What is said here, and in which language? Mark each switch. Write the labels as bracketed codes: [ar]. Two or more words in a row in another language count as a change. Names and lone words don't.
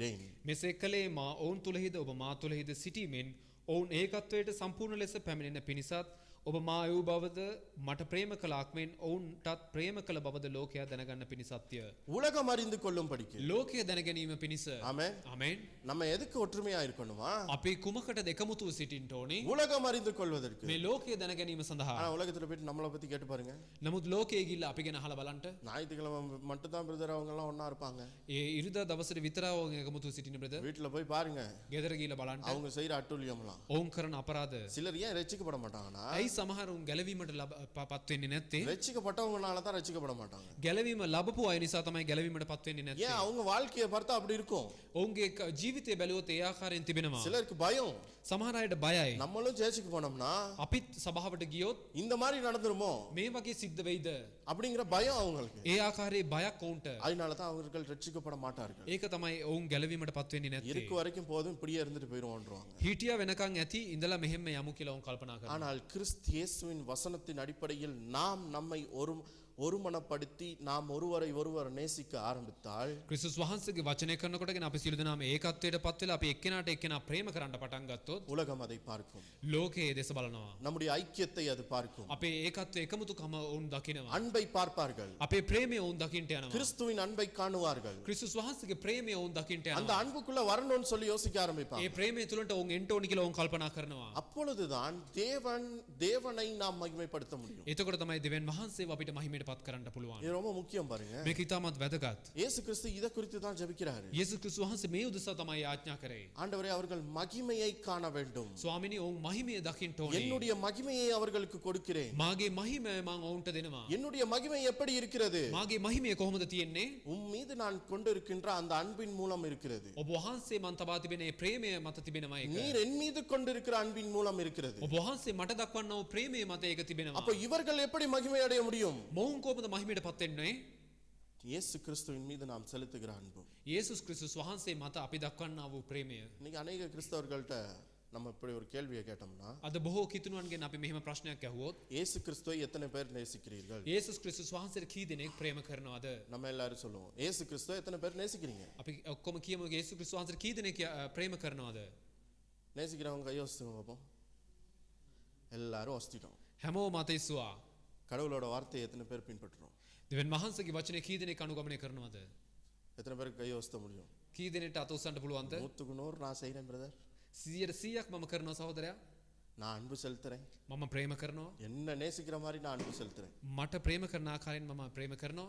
[si] මෙසේ කළේ මා ඔවුන් තුලහිද ඔබ මා තුලහිද සිටීමෙන් ඔවුන් ඒකත්වයට සම්පූර්ණ ලෙස පැමිණෙන පිණිසත් ඔබ මා වූ බවද මට ප්‍රේම කළාක් මෙන් ඔවුන්ටත් ප්‍රේම කළ බවද ලෝකයා දැනගන්න පිණිසත්ය. [ta] உலகம் அறிந்து கொள்ளும் படிக்கு. [si] ලෝකය දැනගැනීම පිණිස. [ta] ஆமென். [si] ආමෙන්. [ta] நம்ம எதுக்கு ஒற்றுமையா இருக்கணுமா? [si] අපි කුමකටද එකමුතුව සිටින්න ඕනේ? [ta] உலகம் அறிந்து கொள்வதற்கு. [si] මේ ලෝකය දැනගැනීම සඳහා. [ta] ஆனா உலகத்துல போயிட்டு நம்மளை பத்தி கேட்டு பாருங்க. [si] නමුත් ලෝකයේ ගිහිල්ලා අපි ගැන අහලා බලන්න. [ta] ஞாயிற்றுக்கிழமை மட்டும் தான் பிரதர் அவங்க எல்லாம் ஒண்ணா இருப்பாங்க. [si] ඒ ඉරිදා දවසට විතරව එකමුතුව සිටින බ්‍රදර්. [ta] வீட்டுல போய் பாருங்க. [si] ගෙදර ගිහිල්ලා බලන්න. [ta] அவங்க செய்யற அட்டூழியம்லாம். [si] ඔවුන් කරන අපරාධ. [ta] சிலர் ஏன் ரட்சிக்கப்பட மாட்டாங்கன்னா [si] ඇයි සමහරුන් ගැලවීමට පත් වෙන්නේ නැත්තේ? [ta] ரட்சிக்கப்பட்டவங்கனால தான் ரட்சிக்கப்பட மாட்டாங்க. [si] ගැලවීම ලැබපු අය නිසා තමයි ගැලවීමට පත් වෙන්නේ නැත්තේ. [ta] ஏன் அவங்க வாழ்க்கையை பார்த்தா அப்படி இருக்கும். [si] ඔවුන්ගේ ජීවිතය බැලුවොත් ඒ ආකාරයෙන් තිබෙනවා. [ta] சிலருக்கு பயம். [si] සමහර අයට බයයි. [ta] நம்மளும் சேர்ச்சுக்கு போனோம்னா [si] අපිත් සභාවට ගියොත් [ta] இந்த மாதிரி நடந்துருமோ [si] මේ වගේ සිද්ධ වෙයිද? [ta] அப்படிங்கிற பயம் அவங்களுக்கு. [si] ඒ ආකාරයේ බයක් ඔවුන්ට. [ta] அதனால தான் அவர்கள் ரட்சிக்கப்பட மாட்டார்கள். [si] ඒක තමයි ඔවුන් ගැලවීමට පත් වෙන්නේ නැත්තේ. [ta] இருக்கு வரைக்கும் போதும் இப்படியே இருந்துட்டு போயிடுவோம்ன்றாங்க. [si] හිටියා වෙනකන් ඇති ඉඳලා මෙහෙම යමු කියලා ඔවුන් කල්පනා කරනවා. [ta] ஆனால் கிறிஸ்து இயேசுவின் வசனத்தின் அடிப்படையில் நாம் நம்மை ஒருமனப்படுத்தி நாம் ஒருவரை ஒருவர் நேசிக்க ஆரம்பித்தால் [si] ක්‍රිස්තුස් වහන්සේගේ වචනය කරනකොටගෙන අපි සියලු දෙනාම ඒකත්වයට පත් වෙලා අපි එක්කෙනාට එක්කෙනා ප්‍රේම කරන්න පටන් ගත්තොත් [ta] உலகம் அதை பார்க்கும். [si] ලෝකයේ දෙස බලනවා. [ta] நம்முடைய ஐக்கியத்தை அது பார்க்கும். [si] අපේ ඒකත්වයේ එකමුතුකම ඔවුන් දකිනවා. [ta] அன்பை பார்ப்பார்கள். [si] අපේ ප්‍රේමය ඔවුන් දකින්න යනවා. [ta] கிறிஸ்துவின் அன்பை காணுவார்கள். [si] ක්‍රිස්තුස් වහන්සේගේ ප්‍රේමය ඔවුන් දකින්න [ta] அந்த [si] යනවා. [ta] அன்புக்குள்ள வரணும்னு சொல்லி யோசிக்க ஆரம்பிப்பாங்க. [si] ඒ ප්‍රේමය තුලට ඔවුන් එන්න ඕනි කියලා ඔවුන් කල්පනා කරනවා. [ta] அப்பொழுதுதான் தேவனை நாம் மகிமைப்படுத்த முடியும். [si] එතකොට තමයි දෙවියන් වහන්සේව අපිට මහිමයට පත් කරන්න පුළුවන්. [ta] இது ரொம்ப முக்கியம் பாருங்க. [si] මේක ඉතාමත් වැදගත්. [ta] இயேசு கிறிஸ்து இத குறித்து தான் ஜெபிக்கிறாரு. [si] යේසුස් ක්‍රිස්තුස් වහන්සේ මේ උදෙසා තමයි යාඥා කරේ. [ta] ஆண்டவரே அவர்கள் மகிமையை காண வேண்டும். [si] ස්වාමිනී ඔවුන් මහිමය දකින්න ඕනේ. [ta] என்னுடைய மகிமையை அவர்களுக்கு கொடுக்கிறேன். [si] මාගේ මහිමය මම ඔවුන්ට දෙනවා. [ta] என்னுடைய மகிமை எப்படி இருக்கிறது? [si] මාගේ මහිමය කොහොමද තියෙන්නේ? [ta] உன் மீது நான் கொண்டிருக்கின்ற அந்த அன்பின் மூலம் இருக்கிறது. [si] ඔබ වහන්සේ මන් තබා තිබෙන ඒ ප්‍රේමය මත තිබෙනවා ඒක. [ta] நீர் என் மீது கொண்டிருக்கிற அன்பின் மூலம் இருக்கிறது. [si] ඔබ වහන්සේ මට දක්වන්නා වූ ප්‍රේමය මත ඒක තිබෙනවා. [ta] அப்ப இவர்கள் எப்படி மகிமை அடைய முடியும்? [si] මොවුන් කොහොමද මහිමයට පත් වෙන්නේ? [ta] இயேசு கிறிஸ்துவின் மீது நாம் செலுத்துகிற அன்பு. [si] යේසුස් ක්‍රිස්තුස් වහන්සේ මත අපි දක්වන්නා වූ ප්‍රේමය. [ta] இன்னைக்கு அநேக கிறிஸ்தவர்கள்ட்ட நம்ம இப்படி ஒரு கேள்வியை கேட்டோம்னா [si] අද බොහෝ කිතුණුවන්ගෙන් අපි මෙහෙම ප්‍රශ්නයක් ඇහුවොත් [ta] இயேசு கிறிஸ்துவை எத்தனை பேர் நேசிக்கிறீர்கள்? [si] යේසුස් ක්‍රිස්තුස් වහන්සේට කී දෙනෙක් ප්‍රේම කරනවද? [ta] நம்ம எல்லாரும் சொல்லுவோம் இயேசு கிறிஸ்துவை எத்தனை பேர் நேசிக்கிறீங்க? [si] අපි ඔක්කොම කියමු යේසුස් ක්‍රිස්තුස් වහන්සේට කී දෙනෙක් ප්‍රේම කරනවද? [ta] நேசிக்கிறவங்க கையை வச்சுங்க பார்ப்போம். எல்லாரும் வச்சிட்டோம். [si] හැමෝම මත ඉස්සුවා. [ta] கடவுளோட வார்த்தையை எத்தனை பேர் பின்பற்றுறோம்? [si] දෙවියන් වහන්සේගේ වචනේ කී දෙනෙක් අනුගමනය කරනවද? [ta] எத்தனை பேருக்கு கையை வச்சுத்த முடியும்? [si] කී දෙනෙක්ට අත උස්සන්න පුළුවන්ද? [ta] 100க்கு 100 நான் செய்றேன் பிரதர். [si] 100ක් මම කරනවා සහෝදරයා. [ta] நான் அன்பு செலுத்துறேன். [si] මම ප්‍රේම කරනවා. [ta] என்ன நேசிக்கிற மாதிரி நான் அன்பு செலுத்துறேன். [si] මට ප්‍රේම කරන ආකාරයෙන් මම ප්‍රේම කරනවා.